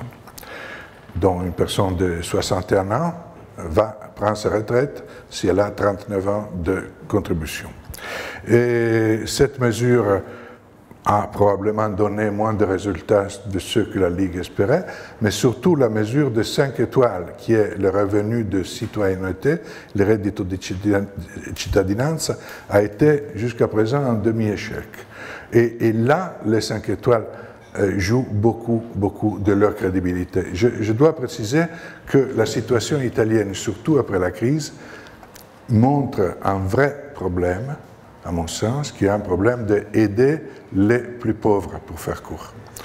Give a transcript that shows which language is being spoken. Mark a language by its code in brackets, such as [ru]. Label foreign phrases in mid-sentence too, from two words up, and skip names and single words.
[fr] Donc une personne de 61 ans prend sa retraite si elle a 39 ans de contribution. Et cette mesure a probablement donné moins de résultats de ceux que la Ligue espérait, mais surtout la mesure de 5 étoiles, qui est le revenu de citoyenneté, le [it] reddito di cittadinanza, [fr] a été jusqu'à présent un demi-échec. Et là, les 5 étoiles jouent beaucoup de leur crédibilité. Je dois préciser que la situation italienne, surtout après la crise, montre un vrai problème, à mon sens, qui est un problème d'aider les plus pauvres, pour faire court.